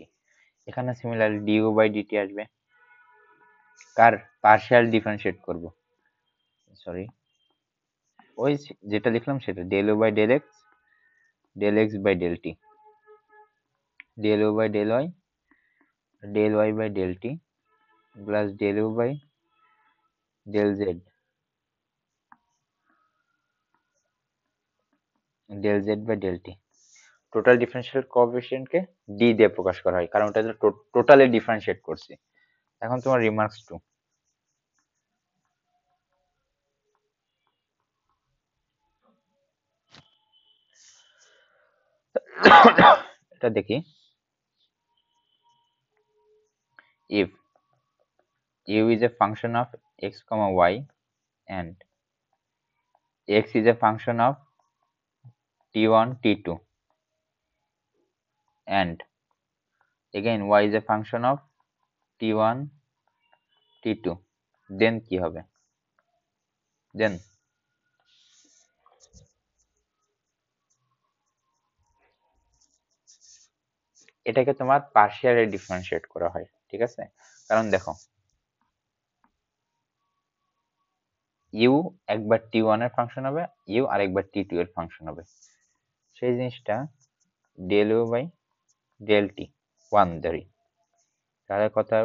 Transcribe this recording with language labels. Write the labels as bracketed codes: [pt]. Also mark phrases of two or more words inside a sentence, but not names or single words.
[bn] এখানে [en] similarly du by dt [bn] আসবে, কার [en] partial differentiate [bn] করব, সরি ওই যেটা লিখলাম সেটা, [en] del u by del x by del t, del u by del y del y by del t plus del u by del z, del z by del t। total differential [bn] কোএফিসিয়েন্টকে ডি দিয়ে প্রকাশ করা হয়, কারণ ওটা টোটালি ডিফারেন্সিয়েট করছি। এখন তোমার [en] remarks two, [bn] এটা দেখি। [en] if u is a function of x comma y and x is a function of t1 t2 and again y is a function of t1 t2, then [bn] কি হবে? then এটাকে তোমার [en] partially differentiate [bn] করা হয়, ঠিক আছে? কারণ দেখো, ইউ একবার t1 এর ফাংশন হবে, ইউ আর একবার t2 এর ফাংশন হবে, সেই জিনিসটা [en] del u by del t one [bn] ধরি, তাহলে কত হবে?